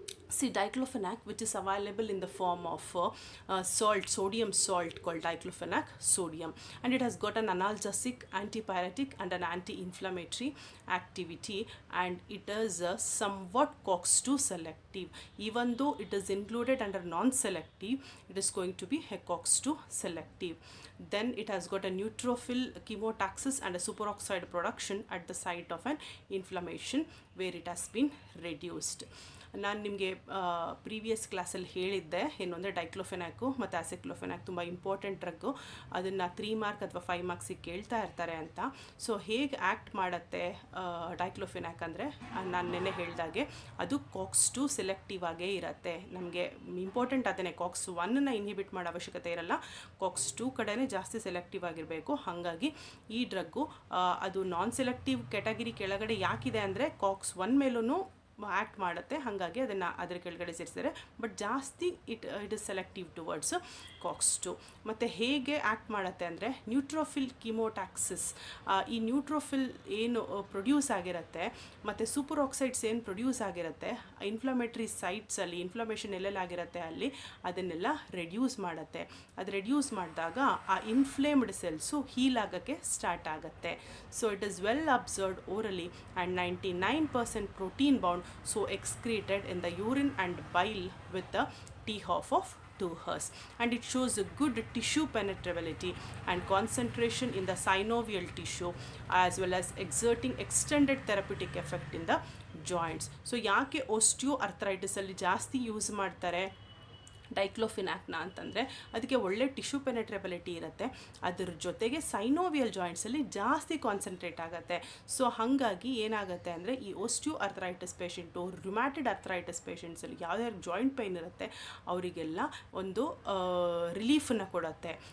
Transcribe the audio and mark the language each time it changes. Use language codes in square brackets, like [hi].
[en] See, diclofenac, which is available in the form of salt, sodium salt called diclofenac sodium, and it has got an analgesic, antipyretic, and an anti-inflammatory activity, and it is somewhat COX-2 selective. Even though it is included under non-selective, it is going to be a COX-2 selective. Then it has got a neutrophil chemotaxis and a superoxide production at the site of an inflammation where it has been reduced. [kn] ನಾನು ನಿಮಗೆ previous ಕ್ಲಾಸಲ್ಲಿ ಹೇಳಿದ್ದೆ ಏನು ಅಂದರೆ ಡೈಕ್ಲೋಫೆನಾಕು ಮತ್ತು ಆಸಿಕ್ಲೋಫೆನಾಕ್ ತುಂಬ important drug, ಅದನ್ನು 3 mark ಅಥವಾ 5 ಮಾರ್ಕ್ಸಿಗೆ ಕೇಳ್ತಾ ಇರ್ತಾರೆ ಅಂತ. ಸೊ ಹೇಗೆ ಆ್ಯಕ್ಟ್ ಮಾಡುತ್ತೆ ಡೈಕ್ಲೋಫೆನಾಕ್ ಅಂದರೆ, ನಾನು ನೆನ್ನೆ ಹೇಳಿದಾಗೆ ಅದು COX-2 ಸೆಲೆಕ್ಟಿವ್ ಆಗೇ ಇರುತ್ತೆ. ನಮಗೆ ಇಂಪಾರ್ಟೆಂಟ್ ಅದನ್ನೇ, COX-1ನ ಇನ್ಹಿಬಿಟ್ ಮಾಡೋ ಅವಶ್ಯಕತೆ ಇರಲ್ಲ, COX-2 ಕಡೆನೇ ಜಾಸ್ತಿ ಸೆಲೆಕ್ಟಿವ್ ಆಗಿರಬೇಕು. ಹಾಗಾಗಿ ಈ ಡ್ರಗ್ಗು ಅದು ನಾನ್ ಸೆಲೆಕ್ಟಿವ್ ಕ್ಯಾಟಗರಿ ಕೆಳಗಡೆ ಯಾಕಿದೆ ಅಂದರೆ COX-1 ಮೇಲೂ ಆ್ಯಕ್ಟ್ ಮಾಡುತ್ತೆ, ಹಾಗಾಗಿ ಅದನ್ನು ಅದರ ಕೆಳಗಡೆ ಸೇರಿಸಿದ್ದಾರೆ. [en] But ಜಾಸ್ತಿ it is selective towards COX-2. [kn] ಮತ್ತು ಹೇಗೆ ಆ್ಯಕ್ಟ್ ಮಾಡುತ್ತೆ ಅಂದರೆ ನ್ಯೂಟ್ರೋಫಿಲ್ ಕಿಮೋಟ್ಯಾಕ್ಸಿಸ್, ಈ ನ್ಯೂಟ್ರೋಫಿಲ್ ಏನು ಪ್ರೊಡ್ಯೂಸ್ ಆಗಿರುತ್ತೆ ಮತ್ತು ಸೂಪರ್ ಆಕ್ಸೈಡ್ಸ್ ಏನು ಪ್ರೊಡ್ಯೂಸ್ ಆಗಿರುತ್ತೆ ಇನ್ಫ್ಲಮೇಟ್ರಿ ಸೈಟ್ಸಲ್ಲಿ, ಇನ್ಫ್ಲಮೇಷನ್ ಎಲ್ಲೆಲ್ಲಾಗಿರುತ್ತೆ ಅಲ್ಲಿ ಅದನ್ನೆಲ್ಲ ರೆಡ್ಯೂಸ್ ಮಾಡುತ್ತೆ. ಅದು ರೆಡ್ಯೂಸ್ ಮಾಡಿದಾಗ ಆ ಇನ್ಫ್ಲೇಮ್ಡ್ ಸೆಲ್ಸು ಹೀಲ್ ಆಗೋಕ್ಕೆ ಸ್ಟಾರ್ಟ್ ಆಗುತ್ತೆ. [en] So it is well absorbed orally and 99% protein bound, so excreted in the urine and bile with the t-half of 2 hours, and it shows a good tissue penetrability and concentration in the synovial tissue as well as exerting extended therapeutic effect in the joints. [kn] So ಯಾಕೆ osteoarthritis ಅಲ್ಲಿ ಜಾಸ್ತಿ use ಮಾಡ್ತಾರೆ ಡೈಕ್ಲೋಫಿನಾಕ್ನ ಅಂತಂದರೆ ಅದಕ್ಕೆ ಒಳ್ಳೆ tissue ಪೆನೆಟ್ರೇಬಿಲಿಟಿ ಇರುತ್ತೆ, ಅದರ ಜೊತೆಗೆ ಸೈನೋವಿಯಲ್ ಜಾಯಿಂಟ್ಸಲ್ಲಿ ಜಾಸ್ತಿ ಕಾನ್ಸಂಟ್ರೇಟ್ ಆಗುತ್ತೆ. ಸೊ ಹಾಗಾಗಿ ಏನಾಗುತ್ತೆ ಅಂದರೆ ಈ ಓಸ್ಟಿಯೋಆರ್ಥರೈಟಿಸ್ ಪೇಷಂಟು, ರುಮ್ಯಾಟಿಡ್ ಆರ್ಥರೈಟಿಸ್ ಪೇಷಂಟ್ಸಲ್ಲಿ ಯಾವ್ಯಾವ ಜಾಯಿಂಟ್ ಪೈನ್ ಇರುತ್ತೆ ಅವರಿಗೆಲ್ಲ ಒಂದು ರಿಲೀಫನ್ನು ಕೊಡುತ್ತೆ.